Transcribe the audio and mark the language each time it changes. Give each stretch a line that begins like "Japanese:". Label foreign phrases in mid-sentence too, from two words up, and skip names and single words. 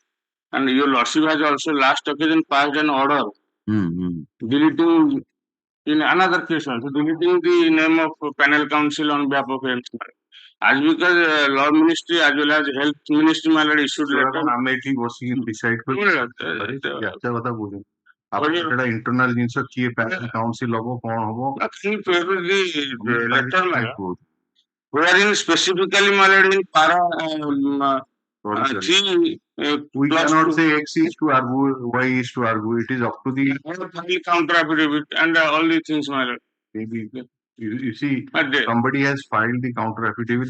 English: And your Lordship has also last occasion passed an order deleting, in another case also, deleting the name of panel council on behalf of AIMS. As because Law Ministry as well as Health Ministry issued letter.
Odia: Amethi ବସିକି decide ଯାତ୍ରା କଥା କହୁଛନ୍ତି ଆପଣ ସେଟା internal ଜିନିଷ କିଏ
English: panel council
Odia: ହବ କଣ ହବ
English: letter wherein specifically in para we cannot say X is to argue, Y is to argue. It is up to the counter affidavit and all these things, my lord. Maybe you see, somebody has filed the counter affidavit.